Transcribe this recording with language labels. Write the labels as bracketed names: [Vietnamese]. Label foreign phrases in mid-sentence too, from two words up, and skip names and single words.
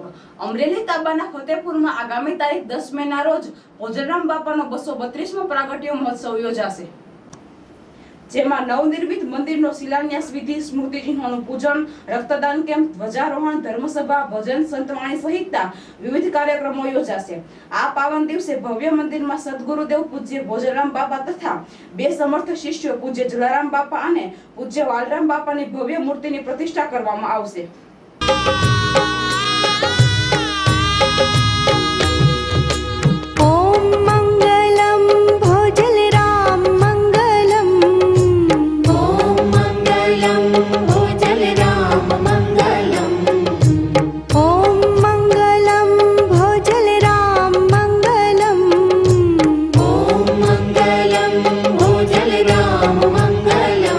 [Gujarati] અમરેલી તાબાના ફતેપુરમાં આગામી તારીખ 10 મેના રોજ ભોજરામ બાપાનો 232મો પ્રાગટ્ય મહોત્સવ યોજાશે, જેમાં નવનિર્મિત મંદિરનો શિલાન્યાસ વિધિ, સ્મૃતિચિહ્નોનું પૂજન, રક્તદાન કેમ્પ, ધ્વજારોહણ, ધર્મસભા, ભજન, સંતવાણી સહિતના વિવિધ કાર્યક્રમો યોજાશે। આ પાવન દિવસે ભવ્ય મંદિરમાં સદગુરુદેવ પૂજ્ય ભોજરામ બાપા તથા બે સમર્થ શિષ્યો પૂજ્ય જલારામ બાપા અને પૂજ્ય વાલરામ બાપાની ભવ્ય મૂર્તિની પ્રતિષ્ઠા કરવામાં આવશે। [Sanskrit] ओम मंगलम भोजलराम मंगलम, ओम मंगलम भोजलराम मंगलम, ओम मंगलम भोजलराम मंगलम, ओम मंगलम भोजलराम मंगलम।